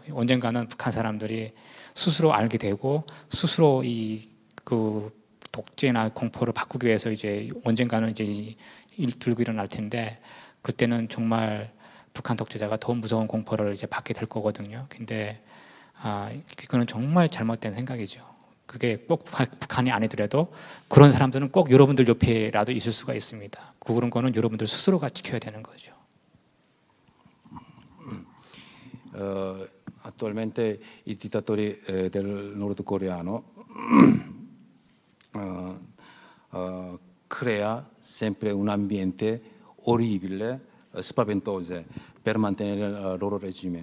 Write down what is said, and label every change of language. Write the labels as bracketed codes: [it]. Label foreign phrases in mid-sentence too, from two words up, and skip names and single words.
[ko] 언젠가는 북한 사람들이 스스로 알게 되고 스스로 그 독재나 공포를 바꾸기 위해서 이제 언젠가는 이제 들고 일어날 텐데 그때는 정말 북한 독재자가 더 무서운 공포를 이제 받게 될 거거든요. 근데 그거는 정말 잘못된 생각이죠. 그게 꼭 북한이 아니더라도 그런 사람들은 꼭 여러분들 옆에라도 있을 수가 있습니다. 그런 거는 여러분들 스스로가 지켜야 되는 거죠. [it] Attualmente i dittatori del nordcoreano crea sempre un ambiente orribile, spaventoso per mantenere il loro regime.